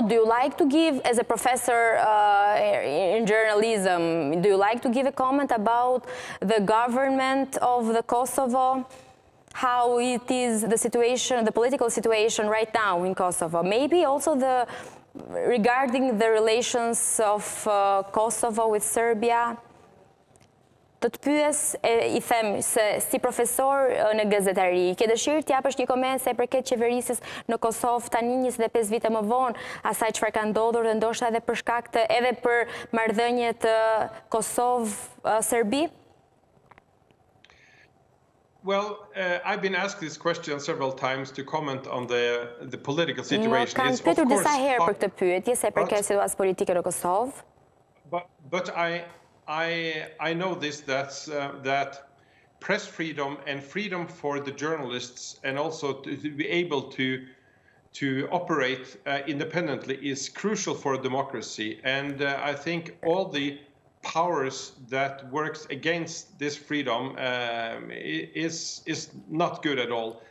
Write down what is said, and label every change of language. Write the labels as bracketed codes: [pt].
[en] Do you like to give, as a professor in journalism, do you like to give a comment about the government of the Kosovo? How it is the situation, the political situation right now in Kosovo? Maybe also regarding the relations of Kosovo with Serbia? [sq] Të të pyes, I them, se si profesor në gazetari, ke dëshirë t'japësh një koment se përket qeverisës në Kosovë tani 25 vite më vonë, asaj çfarë ka ndodhur dhe ndoshta edhe për shkak të edhe për marrëdhëniet Kosovë-Serbi? [en] Well, I've been asked this question several times to comment on the political situation. [sq] Më kanë pyetur disa herë për këtë pyetje se përket situatës politike në Kosovë. [en] But I know this, that press freedom and freedom for the journalists and also to be able to operate independently is crucial for democracy. And I think all the powers that works against this freedom is not good at all.